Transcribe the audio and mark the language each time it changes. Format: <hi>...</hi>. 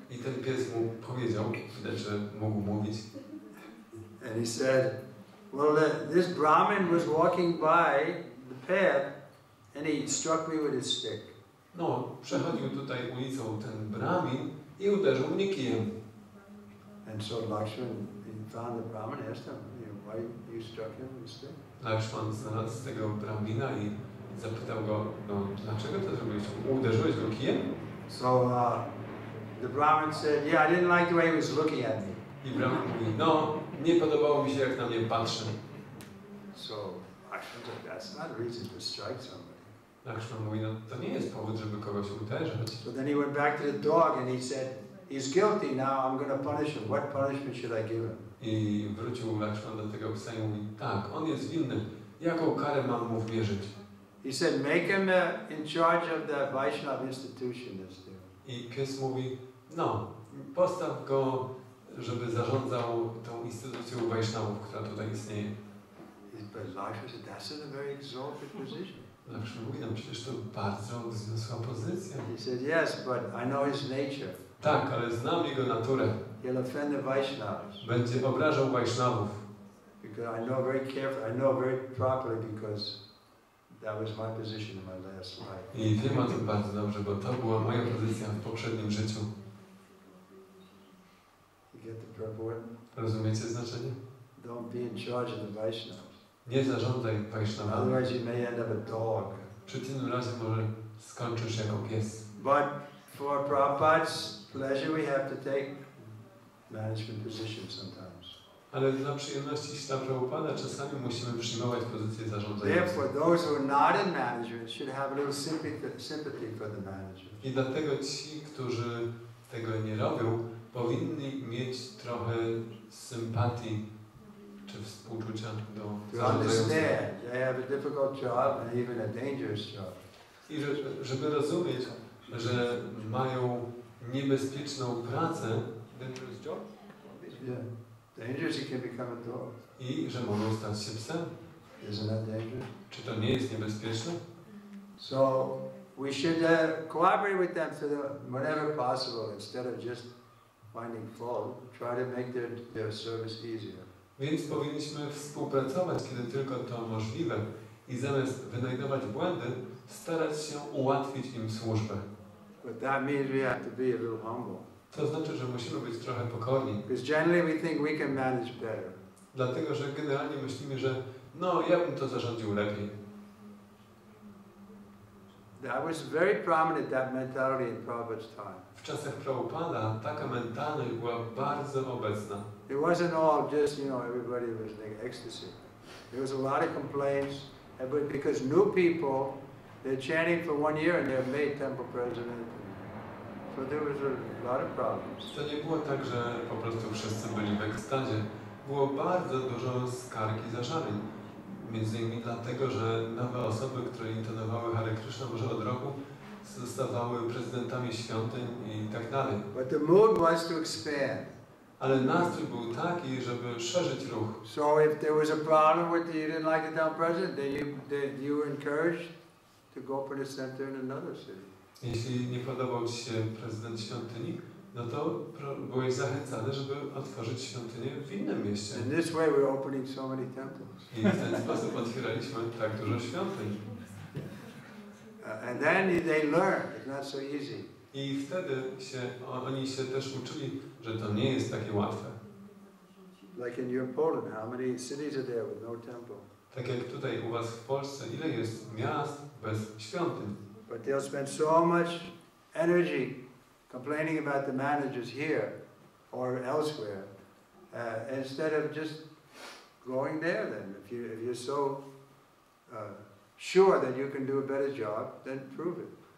<pl>I ten pies mu powiedział, widać, że mógł mówić.</pl> <en>And he said, well, this Brahmin was walking by the path and he struck me with his stick.</en> <pl>No, przechodził tutaj ulicą ten Brahmin i uderzył mnie kijem.</pl> <en>And so Lakshman, he found the Brahmin, asked him, why you struck him with a stick?</en> <pl>Lakshman znalazł tego Brahmina i zapytał go, no dlaczego to zrobiłeś? Uderzyłeś go kijem?</pl> <en>So the Brahmin said, yeah, I didn't like the way he was looking at me.</en> <pl>I Brahmin mówi, no, nie podobało mi się, jak na mnie patrzy.</pl> <en>So Lakshman said, that's not a reason to strike somebody.</en> <pl>Lakshman mówi, no to nie jest powód, żeby kogoś uderzać.</pl> <en>So then he went back to the dog and he said, he's guilty now, I'm going to punish him. What punishment should I give him?</en> <pl>I wrócił Lakshman do tego psa i mówi, tak, on jest winny. Jaką karę mam mu wmierzyć?</pl> <en>He said, make him in charge of the Vaishnava institution that's there.</en> <pl>I pies mówi, no, postaw go, żeby zarządzał tą instytucją Vaishnavów, która tutaj istnieje.</pl> <en>But Lakshman said, that's in a very exalted position.</en> <pl>Lakshman mówi, no przecież to bardzo wzniosła pozycja.</pl> <en>He said, yes, but I know his nature.</en> <pl>Tak, ale znam jego naturę.</pl> <en>He'll offend the Vaishnavas.</en> <pl>Będzie obrażał Vaishnavów.</pl> <en>Because I know very carefully, I know very properly because that was my position in my last life.</en> <pl>I wiem o tym bardzo dobrze, bo to była moja pozycja w poprzednim życiu.</pl> <en>You get the purport?</en> <pl>Rozumiecie znaczenie?</pl> <en>Don't be in charge of the Vaishnavas.</en> <pl>Nie zarządzaj Vaishnavami.</pl> <en>Otherwise you may end up a dog.</en> <pl>W przeciwnym razie może skończysz jako pies.</pl> <en>But for Prabhupada's pleasure we have to take management positions sometimes.</en> <pl>Ale dla przyjemności Śla Prabhupada czasami musimy przyjmować pozycję zarządzającą.</pl> <en>Therefore, those who are not in management should have a little sympathy for the manager.</en> <pl>I dlatego ci, którzy tego nie robią, powinni mieć trochę sympatii czy współczucia do</pl> <en>to understand they have a difficult job and even a dangerous job.</en> <pl>I żeby rozumieć, że mają niebezpieczną pracę,</pl> <en>dangerous job? Yeah, dangerous it can become a dog.</en> <pl>I że mogą stać się psem.</pl> <en>Isn't that dangerous?</en> <pl>Czy to nie jest niebezpieczne?</pl> <en>So we should cooperate with them so that whenever possible, instead of just finding fault, try to make their service easier.</en> <pl>Więc powinniśmy współpracować, kiedy tylko to możliwe i zamiast wynajdować błędy, starać się ułatwić im służbę.</pl> <en>But that means we have to be a little humble.</en> <pl>To znaczy, że musimy być trochę pokorni.</pl> <en>Because generally we think we can manage better.</en> <pl>Dlatego, że generalnie myślimy, że no, ja bym to zarządził lepiej.</pl> <en>That was very prominent, that mentality in Prabhupada's time.</en> <pl>W czasach Prabhupada taka mentalność była bardzo obecna.</pl> <en>It wasn't all just, everybody was like ecstasy. There was a lot of complaints, because new people, they're chanting for 1 year and they're made temple president. So there was a lot of problems.</en> <pl>To nie było tak, że po prostu wszyscy byli w ekstazie. Było bardzo dużo skarg i zażaleń. Między innymi dlatego, że nowe osoby, które intonowały Hare Kryszna może od roku, zostawały prezydentami świątyń i tak dalej.</pl> <en>But the mood was to expand.</en> <pl>Ale nastrój był taki, żeby szerzyć ruch.</pl> <en>So if there was a problem with you didn't like the town president, then you were encouraged to go open a center in another city.</en> <pl>Jeśli nie podobał ci się prezydent świątyni, no to byłeś zachęcany, żeby otworzyć świątynię w innym mieście.</pl> <en>In this way we're opening so many temples.</en> <pl>I w ten sposób otwieraliśmy tak dużo świątyń.</pl> <en>And then they learn it's not so easy.</en> <pl>I wtedy oni się też uczyli, że to nie jest takie łatwe.</pl> <en>Like in your Poland, how many cities are there with no temple?</en> <pl>Tak jak tutaj u was w Polsce, ile jest miast bez świątyń?</pl> <en>But they'll spend so much energy complaining about the managers here or elsewhere, instead of just going there. Then, if you're so sure that you can do a better job, then prove it.</en>